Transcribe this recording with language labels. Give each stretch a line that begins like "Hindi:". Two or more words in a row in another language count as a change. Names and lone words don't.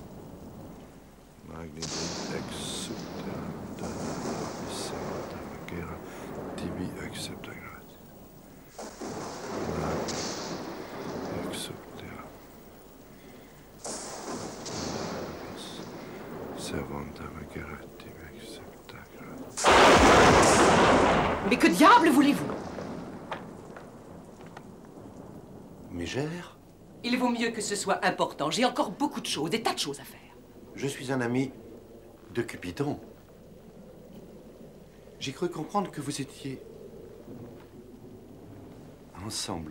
Latin: Magni Dei exuteram dona nobis servanta magera tibi accepta gratis. Magni exuteram nobis servanta magera tibi accepta gratis.
French: Mais que diable voulez-vous? Mégère? Il vaut mieux que ce soit important. J'ai encore beaucoup de choses, des tas de choses à faire. Je suis un ami de Cupidon. J'ai cru comprendre que vous étiez ensemble.